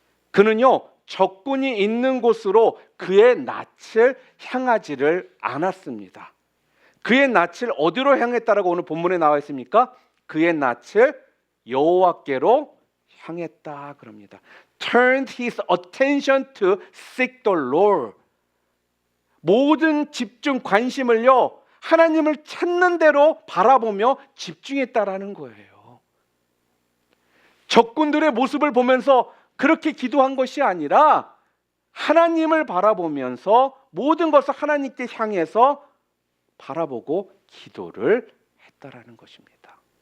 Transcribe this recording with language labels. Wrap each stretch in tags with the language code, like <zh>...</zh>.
<ko>그는요, 적군이 있는 곳으로 그의 낯을 향하지를 않았습니다. 그의 낯을 어디로 향했다라고 오늘 본문에 나와 있습니까? 그의 낯을 여호와께로 향했다 그럽니다.</ko> <en>Turned his attention to seek the Lord.</en> <ko>모든 집중 관심을요, 하나님을 찾는 대로 바라보며 집중했다라는 거예요. 적군들의 모습을 보면서 그렇게 기도한 것이 아니라 하나님을 바라보면서 모든 것을 하나님께 향해서 바라보고 기도를 했다라는 것입니다.</ko>